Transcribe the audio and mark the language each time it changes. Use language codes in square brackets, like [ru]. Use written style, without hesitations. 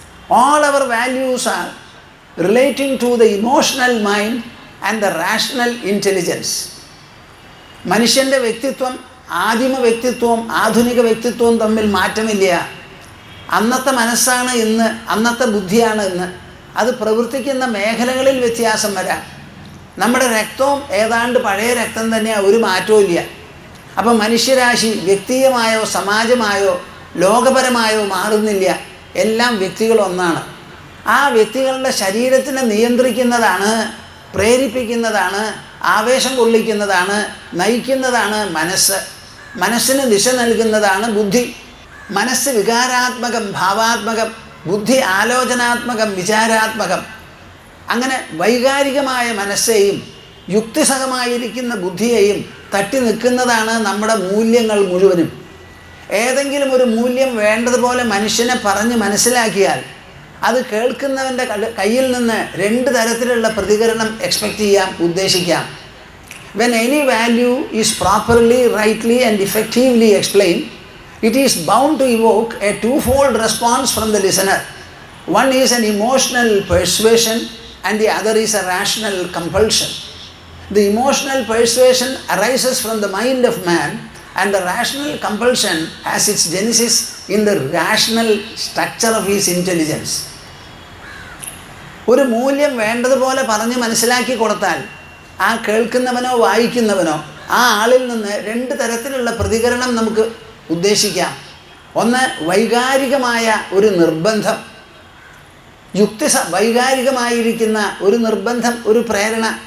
[en] All our values are relating to the emotional mind and the rational intelligence. [ml] മനുഷ്യൻ്റെ വ്യക്തിത്വം, ആദിമ വ്യക്തിത്വവും ആധുനിക വ്യക്തിത്വവും തമ്മിൽ മാറ്റമില്ല. അന്നത്തെ മനസ്സാണ് ഇന്ന്, അന്നത്തെ ബുദ്ധിയാണ് ഇന്ന്. അത് പ്രവർത്തിക്കുന്ന മേഖലകളിൽ വ്യത്യാസം വരാം. നമ്മുടെ രക്തവും ഏതാണ്ട് പഴയ രക്തം തന്നെയാണ്, ഒരു മാറ്റവും ഇല്ല. അപ്പം മനുഷ്യരാശി വ്യക്തിയമായോ സമാജമായോ ലോകപരമായോ മാറുന്നില്ല. എല്ലാം വ്യക്തികൾ ഒന്നാണ്. ആ വ്യക്തികളുടെ ശരീരത്തിനെ നിയന്ത്രിക്കുന്നതാണ്, പ്രേരിപ്പിക്കുന്നതാണ്, ആവേശം കൊള്ളിക്കുന്നതാണ്, നയിക്കുന്നതാണ് മനസ്സ്. മനസ്സിന് ദിശ നൽകുന്നതാണ് ബുദ്ധി. മനസ്സ് വികാരാത്മകം, ഭാവാത്മകം. ബുദ്ധി ആലോചനാത്മകം, വിചാരാത്മകം. അങ്ങനെ വൈകാരികമായ മനസ്സെയും യുക്തിസഹമായിരിക്കുന്ന ബുദ്ധിയെയും തട്ടി നിൽക്കുന്നതാണ് നമ്മുടെ മൂല്യങ്ങൾ മുഴുവനും. ഏതെങ്കിലും ഒരു മൂല്യം വേണ്ടതുപോലെ മനുഷ്യനെ പറഞ്ഞ് മനസ്സിലാക്കിയാൽ അത് കേൾക്കുന്നവൻ്റെ കയ്യിൽ നിന്ന് 2 തരത്തിലുള്ള പ്രതികരണം എക്സ്പെക്റ്റ് ചെയ്യാം, ഉദ്ദേശിക്കാം. [en] When any value is properly, rightly and effectively explained, it is bound to evoke a twofold response from the listener. One is an emotional persuasion and the other is a rational compulsion. The emotional persuasion arises from the mind of man and the rational compulsion has its genesis in the rational structure of his intelligence. [ml] ഒരു മൂല്യം വേണ്ടതുപോലെ പറഞ്ഞ് മനസ്സിലാക്കി കൊടുത്താൽ ആ കേൾക്കുന്നവനോ വായിക്കുന്നവനോ ആ ആളിൽ നിന്ന് 2 തരത്തിലുള്ള പ്രതികരണം നമുക്ക് ഉദ്ദേശിക്കാം. ഒന്ന്, വൈകാരികമായ ഒരു നിർബന്ധം, വൈകാരികമായിരിക്കുന്ന ഒരു നിർബന്ധം, ഒരു പ്രേരണ.